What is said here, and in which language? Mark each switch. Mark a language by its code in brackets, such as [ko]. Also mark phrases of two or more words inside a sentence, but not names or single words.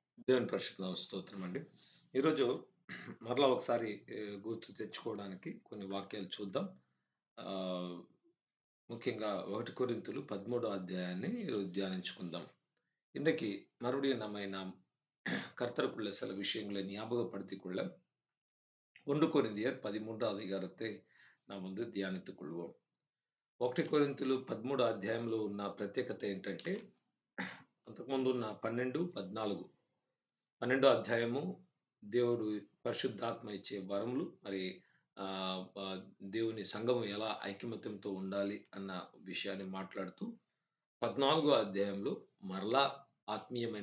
[te] దేవుని పరిశుద్ధ స్తోత్రం అండి. ఈరోజు మరలా ఒకసారి గుర్తు తెచ్చుకోవడానికి కొన్ని వాక్యాలు చూద్దాం. ఆహ్, ముఖ్యంగా 1 కొరింథీయులు 13 అధ్యాయాన్ని ఈరోజు ధ్యానించుకుందాం. [ta] இன்றைக்கு மறுபடியும் நம்ம நாம் கர்த்தருக்குள்ள சில விஷயங்களை ஞாபகப்படுத்திக் கொள்ள 1 கொரிந்தியர் 13 அதிகாரத்தை நாம் தியானித்துக் கொள்வோம். [te] 1 కొరింథీయులు 13 అధ్యాయంలో ఉన్న ప్రత్యేకత ఏంటంటే అంతకుముందు ఉన్న 12, 14 12 అధ్యాయము దేవుడు పరిశుద్ధాత్మ ఇచ్చే వరములు మరి దేవుని సంఘము ఎలా ఐకమత్యంతో ఉండాలి అన్న విషయాన్ని మాట్లాడుతూ 14 అధ్యాయంలో మరలా ఆత్మీయమైన